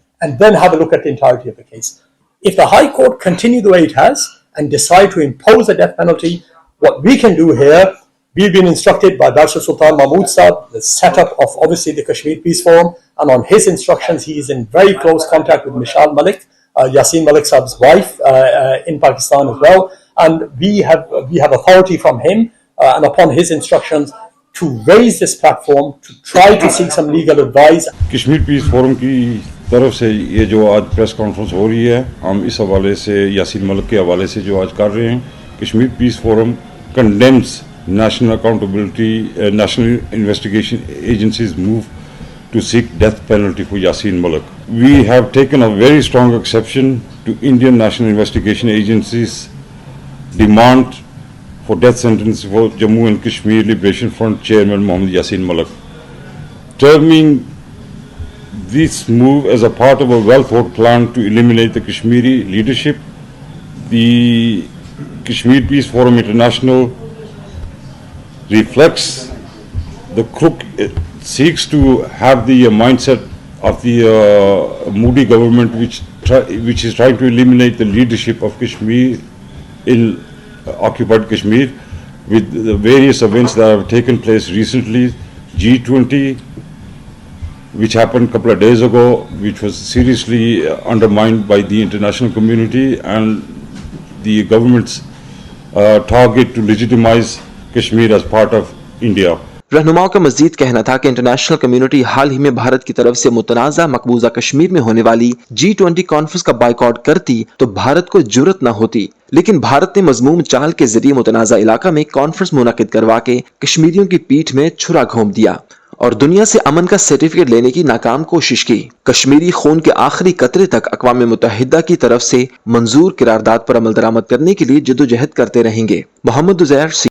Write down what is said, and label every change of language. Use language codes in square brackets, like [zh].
[en] And then have a look at the entirety of the case. If the High Court continue the way it has and decide to impose a death penalty, what we can do here, we've been instructed by Barsha Sultan Mahmood Saab, the setup of obviously the Kashmir Peace Forum, and on his instructions he is in very close contact with Mishal Malik, Yaseen Malik Saab's wife in Pakistan as well. And we have authority from him and upon his instructions to raise this platform to try to seek some legal advice. [ur] Kashmir piece forum کی طرف سے یہ جو آج press conference ہو رہی ہے، ہم اس حوالے سے یاسین ملک کے حوالے سے جو آج کر رہے ہیں، کشمیر پیس forum [en] Condemns national accountability National Investigation agencies move to seek death penalty for Yaseen Malik. We have taken a very strong exception to Indian National Investigation Agency's demand for death sentence for Jammu and Kashmir Liberation Front Chairman Mohammad Yaseen Malik. Terming this move as a part of a well-thought plan to eliminate the Kashmiri leadership, the Kashmir Peace Forum International reflects the crook. Seeks to have the mindset of the Modi government, which is trying to eliminate the leadership of Kashmir in occupied Kashmir, with the various events that have taken place recently. G20, which happened a couple of days ago, which was seriously undermined by the international community, and the government's target to legitimize Kashmir as part of India. [ur] رہنماؤں کا مزید کہنا تھا کہ international community حال ہی میں بھارت کی طرف سے متنازع مقبوضہ کشمیر میں ہونے والی G20 کانفرنس کا بائیکاٹ کرتی تو بھارت کو جرأت نہ ہوتی، لیکن بھارت نے مذموم چال کے ذریعے متنازع علاقہ میں کانفرنس منعقد کروا کے کشمیریوں کی پیٹھ میں چھرا گھونپ دیا اور دنیا سے امن کا سرٹیفکیٹ لینے کی ناکام کوشش کی۔ کشمیری خون کے آخری قطرے تک اقوام متحدہ کی طرف سے منظور قرارداد پر عمل درآمد کرنے کے لیے جدوجہد کرتے رہیں گے۔ محمد عزیر،